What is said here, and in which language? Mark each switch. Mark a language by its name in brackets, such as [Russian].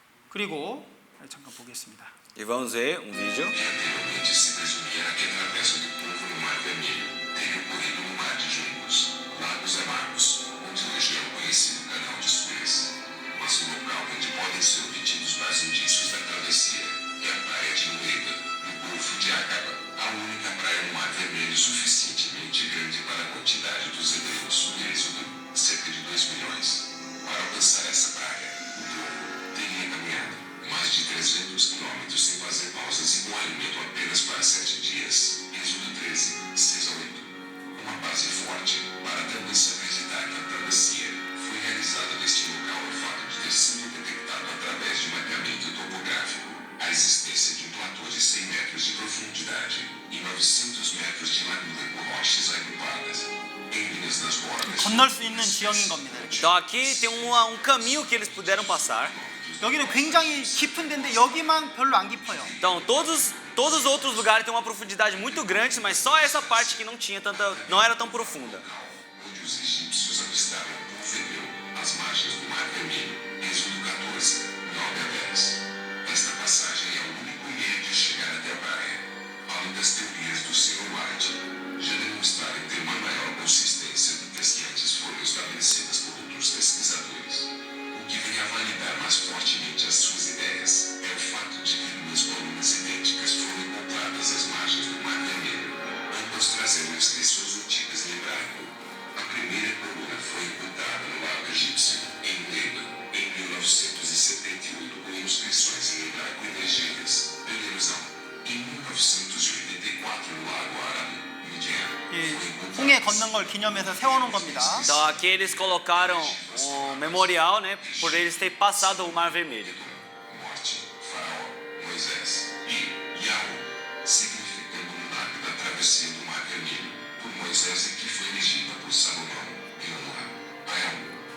[Korean] 그리고 잠깐 보겠습니다. [Portuguese] E vamos ver um vídeo. Anteriormente se presumia que a travessa do povo no Mar Vermelho teria ocorrido no Mar de Juncos, Lagos Amargos, onde hoje é o conhecido Canal de Suez. Mas o local onde podem ser obtidos mais indícios da travessia é a praia de Nueva, no Golfo de Aqaba, a única praia no Mar Vermelho suficientemente grande para a quantidade dos hebreus no êxodo, cerca de 2 milhões. Para alcançar essa praia, o povo teria caminhado mais de 300 quilômetros sem fazer pausas e com alimento apenas para 7 dias. Êxodo 13, 6 a 8. Uma base forte para também se acreditar que a travessia foi realizada neste local é o fato de ter sido detectado através de mapeamento topográfico a existência de um platô de 100 metros de profundidade e 900 metros de largura com rochas agrupadas em linhas nas bordas. [Korean] 건널 수 있는 지형인 겁니다. [Portuguese] Então aqui tem um caminho que eles puderam passar. [Korean] 여기는 굉장히 깊은 데인데 여기만 별로 안 깊어요. [Portuguese] Então todos os outros lugares têm uma profundidade muito grande, mas só essa parte que não era tão profunda. Onde os egípcios avistaram o povo hebreu às margens do Mar Vermelho, Êxodo 14, 9 a 10. Esta passagem é o único meio de chegar até a praia. Além das teorias do Sr. White, já demonstraram ter uma maior consistência do que as que antes foram estabelecidas por outros pesquisadores. O que vem a validar mais fortemente as suas ideias é o fato de que duas colunas idênticas foram encontradas às margens do Mar Vermelho, ambas trazendo inscrições antigas em hebraico. A primeira coluna foi encontrada no Lago Egípcio, em Nueva, em 1978, com inscrições em hebraico ilegíveis. Beleuzão. Em 1984, no Lago Árabe, Midian, [Korean] 이 홍해 건넌 걸 기념해서 세워놓은 겁니다. [Portuguese] Então aqui eles colocaram um memorial, né, por eles terem passado o Mar Vermelho. Morte, Faraó, Moisés e Yahoo, significando o milagre da travessia do Mar Vermelho, por Moisés e que foi elegida por Salomão, em honra a Yahoo.